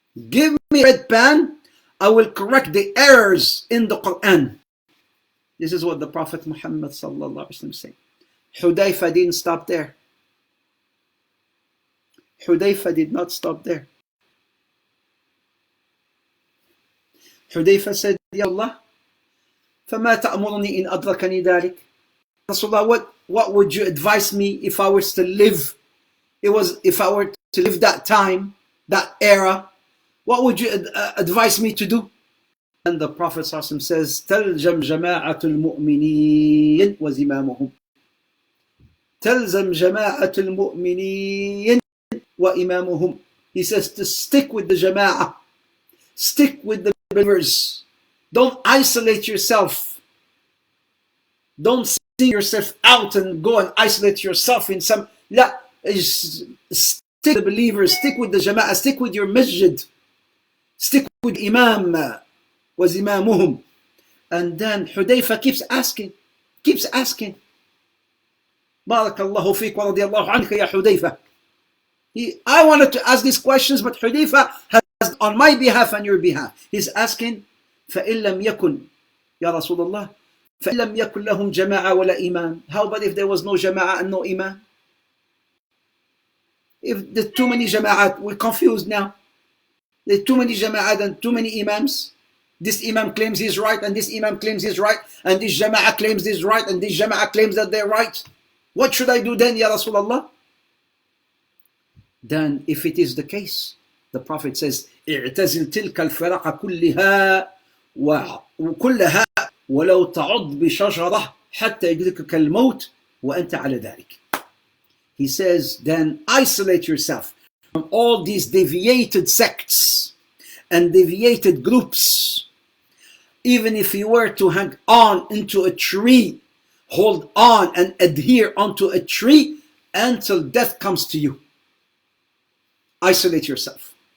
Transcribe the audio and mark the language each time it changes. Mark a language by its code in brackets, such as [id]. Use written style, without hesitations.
[en] Give me a red pen, I will correct the errors in the Quran. This is what the Prophet Muhammad sallallahu alaihi wasallam said. Hudayfa didn't stop there. Hudayfa did not stop there. Hudayfa said, [ar] Ya Allah, فَمَا تَأْمُرُنِي إِنْ أَدْرَكَنِي ذَلِكَ. [en] Rasulullah, what would you advise me if I was to live? If I were to live that time, that era, what would you advise me to do? And the Prophet ﷺ says, [ar] تَلْزَمْ جَمَاعَةُ الْمُؤْمِنِينَ وَزِمَامُهُمْ. تَلْزَمْ جَمَاعَةُ الْمُؤْمِنِينَ وَإِمَامُهُمْ. [en] He says to stick with the jama'ah. Stick with the believers. Don't isolate yourself. Don't see yourself out and go and isolate yourself in some... La, stick with the believers. Stick with the jama'ah. Stick with your masjid. Stick with Imam. وَزِمَامُهُمْ. And then Hudayfa keeps asking. [ar] Barakallahu feek wa radiyallahu anka ya Hudayfa. [en] I wanted to ask these questions, but Hudayfa has on my behalf and your behalf. He's asking, [ar] فَإِن لَمْ يَكُنْ Ya Rasulullah, فَإِن لَمْ يَكُنْ لَهُمْ جَمَاعَةٌ وَلَا إِمَامٌ. [en] How about if there was no jama'ah and no imam? If there's too many jama'at, we're confused now. There's too many jama'at and too many imams. This imam claims he's right, and this imam claims he's right, and this jama'ah claims he's right, and this jama'ah claims that they're right. What should I do then, Ya Rasulullah? Then, if it is the case, the Prophet says, [ar] اعتزل تلك الفرق كلها وكلها ولو تعض بشجرة حتى يدركك الموت وأنت على ذلك. [en] He says, then isolate yourself from all these deviated sects and deviated groups. Even if you were to hang on into a tree, hold on and adhere onto a tree until death comes to you. Isolate yourself.